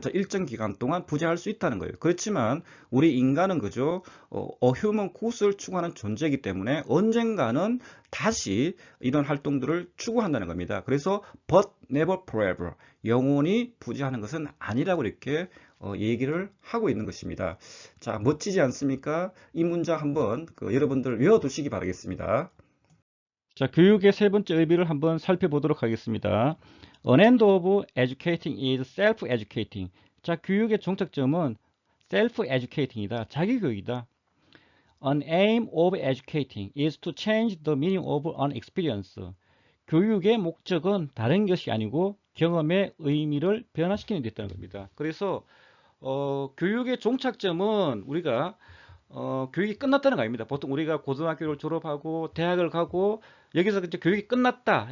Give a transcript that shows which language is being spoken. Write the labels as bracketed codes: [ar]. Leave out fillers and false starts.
[ko] 자, 일정 기간 동안 부재할 수 있다는 거예요. 그렇지만 우리 인간은 그죠? human good을 추구하는 존재이기 때문에 언젠가는 다시 이런 활동들을 추구한다는 겁니다. 그래서 [en] but never forever. [ko] 영원히 부재하는 것은 아니라고 이렇게 얘기를 하고 있는 것입니다. 자, 멋지지 않습니까? 이 문장 한번 여러분들 외워두시기 바라겠습니다. 자, 교육의 세 번째 의미를 한번 살펴보도록 하겠습니다. [en] An end of educating is self-educating. [ko] 자, 교육의 종착점은 self-educating이다. 자기교육이다. [en] An aim of educating is to change the meaning of an experience. [ko] 교육의 목적은 다른 것이 아니고 경험의 의미를 변화시키는 데 있다는 겁니다. 그래서 교육의 종착점은 우리가 교육이 끝났다는 거 아닙니다. 보통 우리가 고등학교를 졸업하고 대학을 가고 여기서 이제 교육이 끝났다.